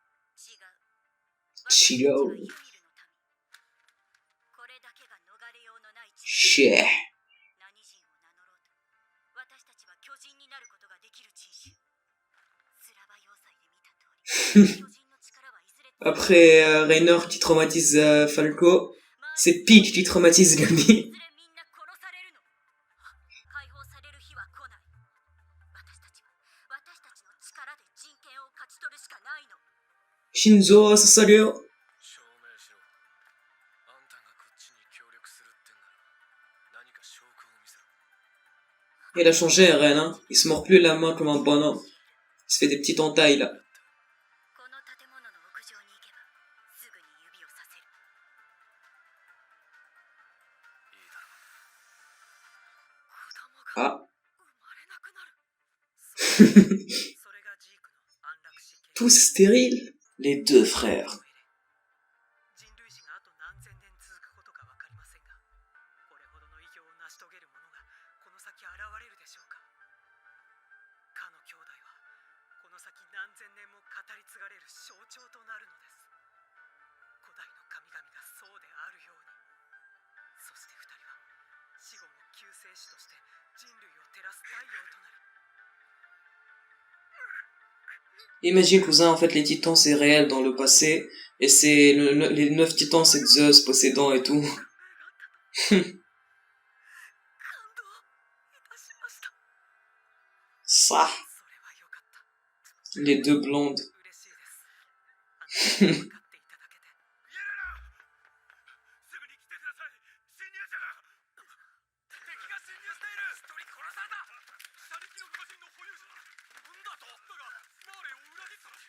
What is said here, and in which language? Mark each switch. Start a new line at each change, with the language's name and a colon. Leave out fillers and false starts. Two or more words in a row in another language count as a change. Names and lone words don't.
Japanese: 違う。私たちはユミルの民。これだけが逃れようのない地位。
French: Chais.
Japanese: 何人を名乗ろうと私たちは巨人になることができる人種。スラバ要塞で見た通り巨人の力はいずれ
French: Après Raynor qui traumatise Falco, c'est Peach qui traumatise
Japanese: い
French: Gabi.
Japanese: ずれみんな殺されるの。解放される日は来ない。私たちは私たちの力で人権を勝ち取るしかないの。 Shinzo, ça salut. 証明しろ。あんたがこっちに協力するってんなら何か証拠を見せろ。
French: Il a changé Eren, hein. Il se mord plus la main comme un bonhomme. Il se fait des petites entailles là.
Japanese: この建物の屋上に行けばすぐに指をさせる。いいだろう。子供が Ah. 生まれなくなる。それがジークの安楽死計画。
French: Tous stériles. Les deux frères.
Japanese: 人類史があと何千年続くことか分かりませんが、これほどの偉業を成し遂げる者がこの先現れるでしょうか。かの兄弟はこの先何千年も語り継がれる象徴となるのです。古代の神々がそうであるように。そして二人は死後も救世主として人類を照らす太陽となり。
French: Imagine, cousin, en fait, les titans, c'est réel dans le passé. Et c'est les 9 titans, c'est Zeus, Poséidon et tout.
Japanese: 感動いたしました。
French: Ça.
Japanese: それはよかった。
French: Les deux blondes.
Japanese: 嬉しいです。あなたが分かっていただけて。イエレナ、すぐに来てください。侵入者が。敵が侵入している。一人殺された。車力の個人の保有者だ。なんだと。だがマーレを裏切ったらしい。